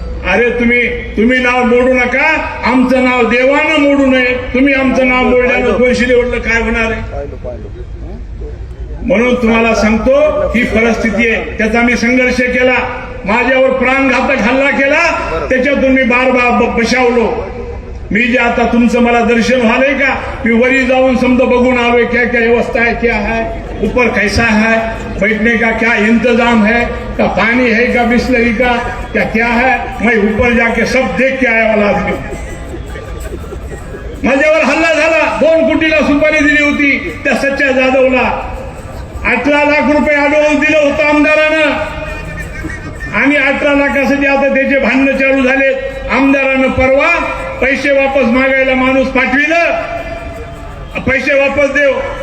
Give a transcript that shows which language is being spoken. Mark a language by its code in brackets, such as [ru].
[mr] अरे तुम्ही नाव मोडू नका, आमचं नाव देवानं मोडू नये. तुम्ही आमचं नाव मोडल्यानं कोनशिलेवरलं काय होणार आहे? म्हणून तुम्हाला सांगतो, ही परिस्थिती आहे. त्याचा मी संघर्ष केला, माझ्यावर प्राणघातक हल्ला केला, त्याच्यातून मी बार बचावलो. मी जे आता तुमचं मला दर्शन व्हालंय का, मी वरी जाऊन समजा बघून आलोय, [hi] क्या क्या व्यवस्था है, क्या है, ऊपर कैसा है, बैठने का क्या इंतजाम है, का पानी है का बिस्लरी का, क्या है, मैं ऊपर जाके सब देख के आया वाला आदमी. [mr] माझ्यावर हल्ला झाला. 2 कोटीला सुपारी दिली होती त्या सच्च्या जाधवला. 18 लाख रुपये ऍडव्हान्स दिलं होतं आमदारानं. आणि 18 लाखासाठी आता त्याचे भांडणं चालू झालेत. आमदारानं परवा पैसे वापस मागायला माणूस पाठविलं, पैसे वापस देव.